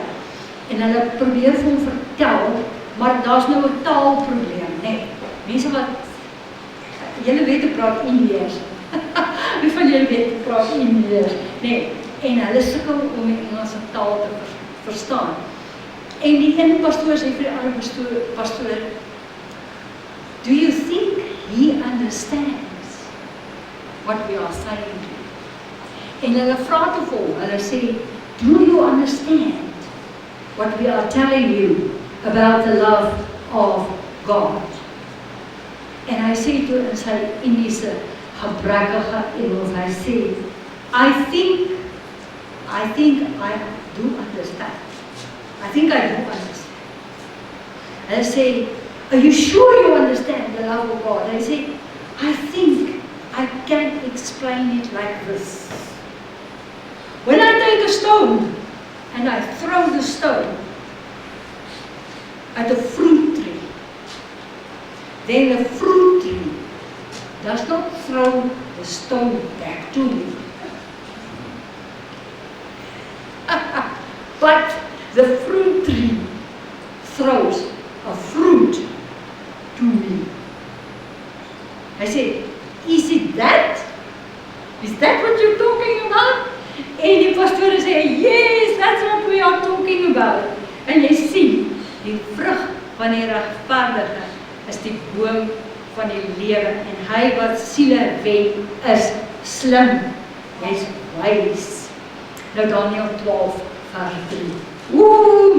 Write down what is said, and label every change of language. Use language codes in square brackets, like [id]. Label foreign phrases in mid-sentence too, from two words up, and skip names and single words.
[af] En hulle probeer vir hom vertel, maar daar's nou 'n taalprobleem, né? Mense wat julle weet hoe praat Indiërs. Wie van julle weet hoe praat Indiërs, né? En hulle sukkel om die Engelse taal te verstaan. En die een pastoor sê vir die ander pastoor, [en] "Do you think he understands what we are saying?" [af] En hulle vra toe vir hom, hulle sê, [en] "Do you understand what we are telling you about the love of God?" [af] En hy sê toe in sy Indiese gebrekkige Engels, hy sê, [en] I think I do understand. I think I do understand. [af] Hulle sê, [en] "Are you sure you understand the love of God?" [af] Hy sê, [en] "I think I can explain it like this. When I take a stone and I throw the stone at a fruit tree, then the fruit tree does not throw the stone back to me. But the fruit tree throws a fruit to me." I said, Is that what you're talking about? [af] En die pastoor sê, [en] "Yes, that's what we are talking about." [af] En jy sien, die vrug van die regverdige is die boom van die lewe. En hy wat siele wen is slim. Jy's wys. Nou Daniël 12 vers 3.